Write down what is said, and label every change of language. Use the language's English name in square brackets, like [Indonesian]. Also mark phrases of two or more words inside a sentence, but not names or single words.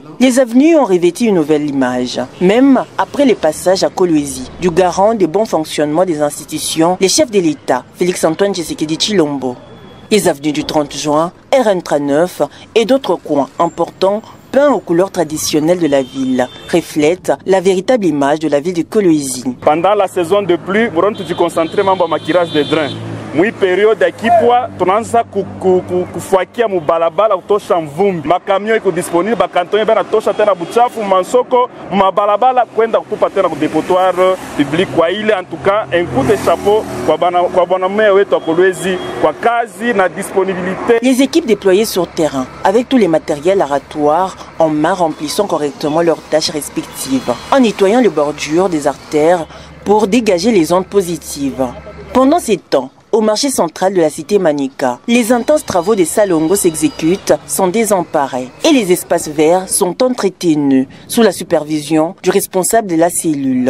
[French] Les avenues ont revêtu une nouvelle image. Même après le passage à Kolwezi du garant du bon fonctionnement des institutions, le chef de l'État, Félix Antoine Tshisekedi Tshilombo. Les avenues du 30 juin, RN39 et d'autres coins importants peints aux couleurs traditionnelles de la ville reflètent la véritable image de la ville de Kolwezi. Pendant la saison de pluie, nous avons concentré sur le maquillage des drains. [Swahili] Mwi période akipwa tunaanza kufuakia mubalabala kutosha mvumbi, makamio iko disponible, bakantonye bana tosha tena buchafu mansoko mabalabala kwenda kutupa tena ku [French] dépotoir public. [Swahili] Kwa ile [French] en tout cas un coup de chapeau [Swahili] kwa bwana meya wetu wa Kolwezi kwa kazi na disponibilité. [French] Les équipes déployées sur terrain avec tous les matériels aratoires en main remplissant correctement leurs tâches respectives en nettoyant les bordures des artères pour dégager les ondes positives. Pendant ces temps, au marché central de la cité Manika, les intenses travaux des Salongo s'exécutent sans désemparés et les espaces verts sont entretenus sous la supervision du responsable de la cellule.